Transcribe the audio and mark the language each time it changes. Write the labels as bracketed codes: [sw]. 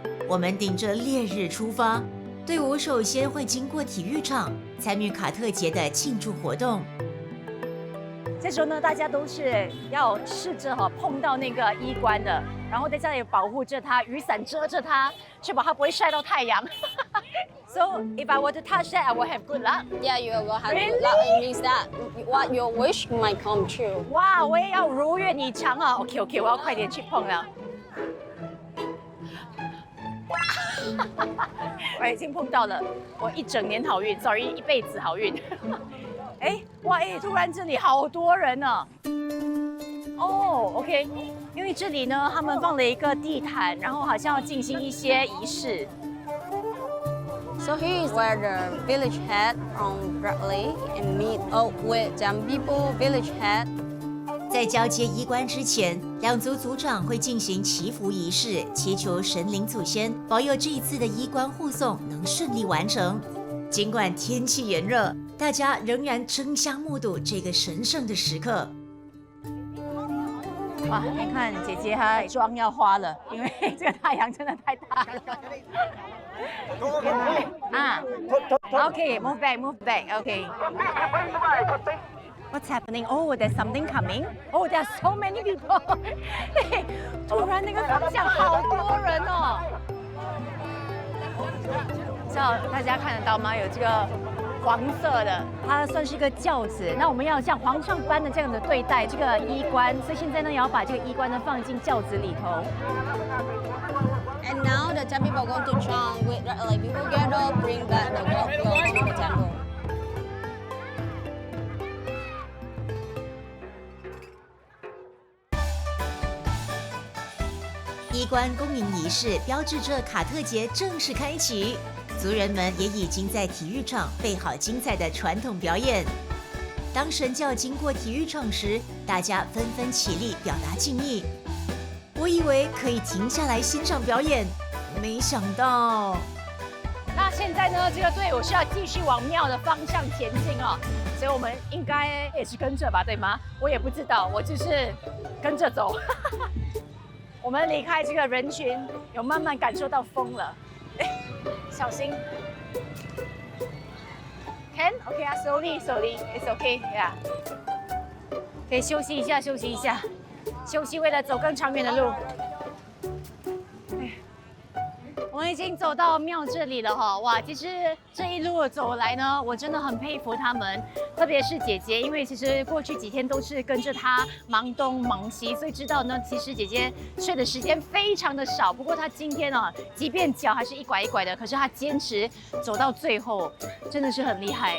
[zh] 我们顶着烈日出发，队伍首先会经过体育场，参与卡特节的庆祝活动。这时候呢，大家都是要试着碰到那个衣冠的，然后在这里保护着它，雨伞遮着它，确保它不会晒到太阳。 [en] So if I were to touch that, I will have good luck. Yeah, you will have good luck. It means that what your wish might come true. [zh] 哇，我也要如愿以偿啊 ！OK， 我要快点去碰了。我已经碰到了，我一整年好运 ，sorry， 一辈子好运。哎，哇，哎，突然这里好多人呢。哦 ，OK， 因为这里呢，他们放了一个地毯，然后好像要进行一些仪式。 [en] So here is where the village head from Bradley and meet up with Jambibo village head. [zh] 在交接衣冠之前，两族族长会进行祈福仪式，祈求神灵祖先保佑这一次的衣冠护送能顺利完成。尽管天气炎热，大家仍然争相目睹这个神圣的时刻。哇，你看姐姐她妆要花了，因为这个太阳真的太大了。 [en] 啊 ，OK， move back，move back，OK。 What's happening? Oh, there's something coming. Oh, there's so many people. [zh] 突然那个方向好多人哦。知道大家看得到吗？有这个黄色的，它算是一个轿子。那我们要像皇上般的这样子对待这个衣冠，所以现在呢，也要把这个衣冠呢放进轿子里头。 [en] And now the Jambibo are going to chant with like people gather, bring back the folklore to the temple. [zh] 衣冠恭迎仪式标志着卡特节正式开启，族人们也已经在体育场备好精彩的传统表演。当神教经过体育场时，大家纷纷起立表达敬意。我以为可以停下来欣赏表演，没想到。那现在呢，这个队伍是要继续往庙的方向前进哦，所以我们应该也是跟着吧，对吗？我也不知道，我就是跟着走。我们离开这个人群，有慢慢感受到风了。哎，小心。 [en] Can OK 啊 ，slowly it's OK yeah。 [zh] 可以休息一下，休息一下，休息为了走更长远的路。我们已经走到庙这里了哈，哇！其实这一路走来呢，我真的很佩服他们，特别是姐姐，因为其实过去几天都是跟着她忙东忙西，所以知道呢，其实姐姐睡的时间非常的少。不过她今天啊，即便脚还是一拐一拐的，可是她坚持走到最后，真的是很厉害。